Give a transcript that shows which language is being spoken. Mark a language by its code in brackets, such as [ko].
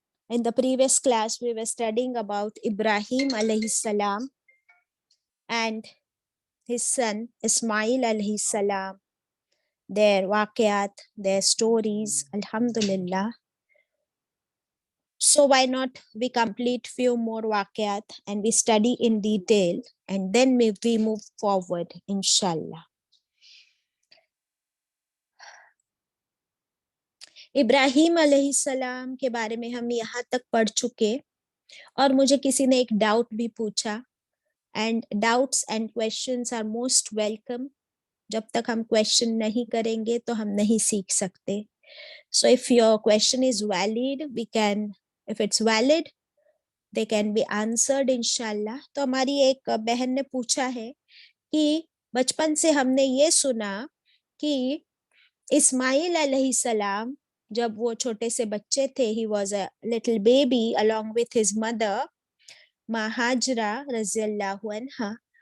[en] In the previous class, we were studying about Ibrahim alayhi salam and his son Ismail alayhi salam, their waqiyat, their stories, alhamdulillah. So why not we complete few more waqiyat and we study in detail and then we move forward, inshallah. [ur] ابراہیم علیہ السلام کے بارے میں ہم یہاں تک پڑھ چکے اور مجھے کسی نے ایک ڈاؤٹ بھی پوچھا. [en] And doubts and questions are most welcome. [ur] جب تک ہم کویشچن نہیں کریں گے تو ہم نہیں سیکھ سکتے. [en] So if your question is valid we can, if it's valid they can be answered انشاءاللہ. [ur] تو ہماری ایک بہن نے پوچھا ہے کہ بچپن سے ہم نے یہ سنا کہ اسماعیل علیہ السلام جب وہ چھوٹے سے بچے تھے, [en] he was a little baby along with his mother [ur] ماں ہاجرہ رضی اللہ عنہا.